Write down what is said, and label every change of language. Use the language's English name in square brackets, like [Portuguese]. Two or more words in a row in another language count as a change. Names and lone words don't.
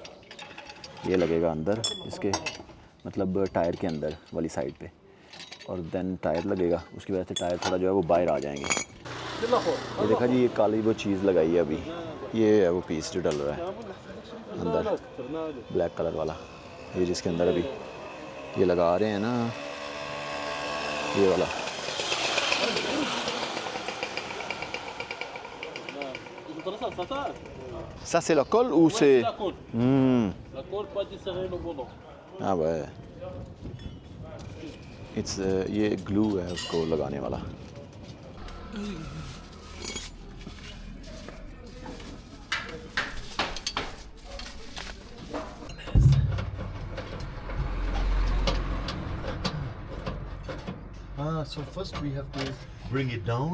[Hindi] ये लगेगा अंदर इसके, मतलब टायर के अंदर वाली साइड पे, और देन टायर लगेगा. उसकी वजह से टायर थोड़ा जो है वो बाहर आ जाएंगे. ये देखा जी, ये काली वो चीज़ लगाई है अभी. ये है वो पीस जो डल रहा है अंदर, [English] black colour [Hindi] वाला. ये जिसके अंदर अभी ये लगा रहे हैं ना, ये वाला. [French] Ça c'est la colle ou c'est... La colle, pas du serré au boulot. [Hindi] हाँ भाई, इट्स ये ग्लू है उसको लगाने वाला. [English] So first we have to. Bring it down.